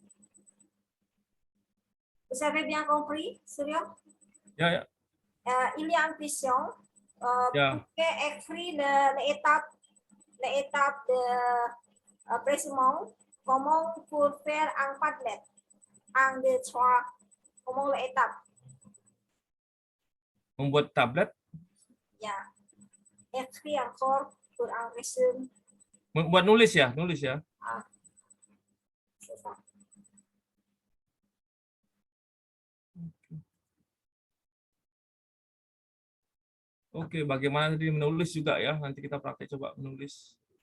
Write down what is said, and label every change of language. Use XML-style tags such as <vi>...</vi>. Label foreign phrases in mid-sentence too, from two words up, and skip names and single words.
<fr>Vous avez bien compris, Surya?</fr> <id>Ya,</id> <fr>Il y a une question.</fr> <id>ya.</id> <fr>Vous pouvez écrire l'étape de pressement. Comment pour faire un Padlet? 1, 2, 3. Comment l'étape?</fr> <id>Membuat tablet, Ya.</id> <fr>Écrire encore pour un resume.</fr> <id>membuat nulis ya,</id> <fr>C'est ça.</fr> <id>Oke, bagaimana tadi menulis juga ya? Nanti kita praktek coba menulis.</id>